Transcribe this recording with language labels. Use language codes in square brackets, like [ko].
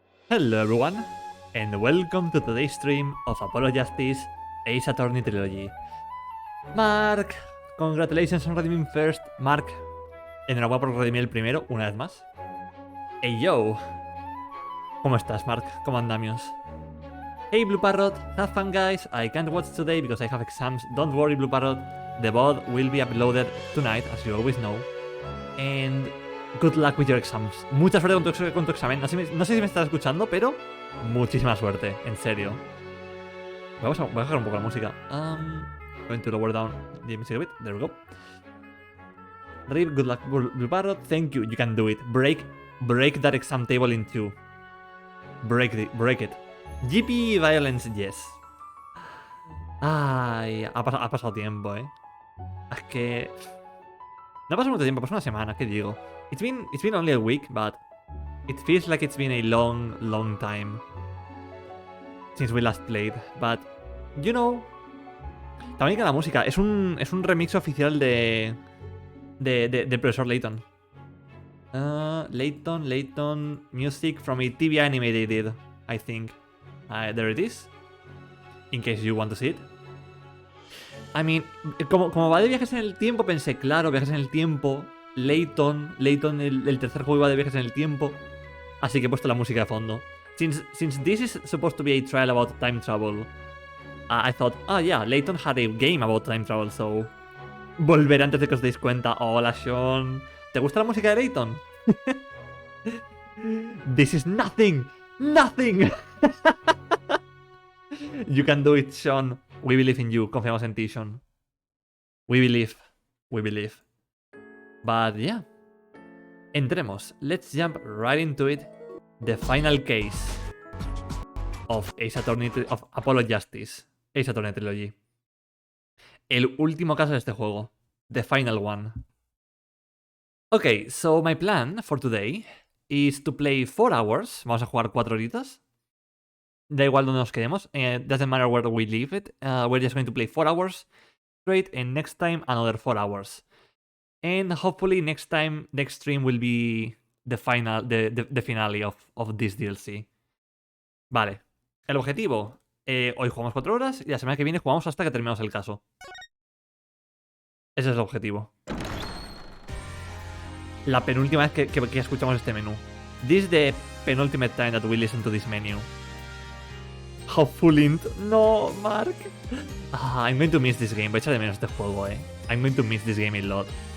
[en] Hello everyone, and welcome to today's stream of Apollo Justice Ace Attorney Trilogy. Mark, congratulations on redeeming first. [es] Mark, enhorabuena por redimir el primero, una vez más. [en] Hey yo, [es] ¿cómo estás, Mark? ¿Cómo andamios? [en] Hey Blue Parrot, have fun guys. I can't watch today because I have exams. Don't worry Blue Parrot, the VOD will be uploaded tonight, as you always know. And good luck with your exams. [es] Mucha suerte con tu examen. No sé si me estás escuchando, pero muchísima suerte, en serio. Voy a bajar un poco la música. [en] Going to lower down the music a bit. There we go. Read, good luck, Blue Parrot. Thank you. You can do it. Break that exam table in two. Break it. GP violence, yes. [es] Ay, ha pasado tiempo, Es que no ha pasado mucho tiempo, ha pasado una semana, ¿qué digo? [en] It's been only a week, but it feels like it's been a long time since we last played. But, you know, [es] también que la música es un remix oficial de Profesor Layton. [en] Layton music from a TV anime they did, I think. There it is. In case you want to see it. I mean, [es] como va de viajes en el tiempo, pensé, claro, viajes en el tiempo. Layton, el tercer juego iba de viajes en el tiempo. Así que he puesto la música de fondo. [en] Since this is supposed to be a trial about time travel, I thought, oh yeah, Layton had a game about time travel, so [es] volveré antes de que os deis cuenta. Hola, Sean. ¿Te gusta la música de Layton? [en] This is nothing. You can do it, Sean. We believe in you. [es] Confiamos en ti, Sean. [en] We believe. But yeah. [es] Entremos. [en] Let's jump right into it. The final case of Apollo Justice. Ace Attorney Trilogy. [es] El último caso de este juego. [en] The final one. Okay, so my plan for today is to play 4 hours. [es] Vamos a jugar 4 horitas. Da igual donde nos quedemos. [en] Doesn't matter where we leave it. We're just going to play 4 hours straight, and next time another 4 hours. And hopefully next stream will be the finale of this DLC. [es] Vale. El objetivo. Hoy jugamos 4 horas y la semana que viene jugamos hasta que terminemos el caso. Ese es el objetivo. La penúltima vez que escuchamos este menú. [en] This is the penultimate time that we listen to this menu. Hopefully. No, Mark. I'm going to miss this game. [es] Voy a echar de menos este juego, [en] I'm going to miss this game a lot.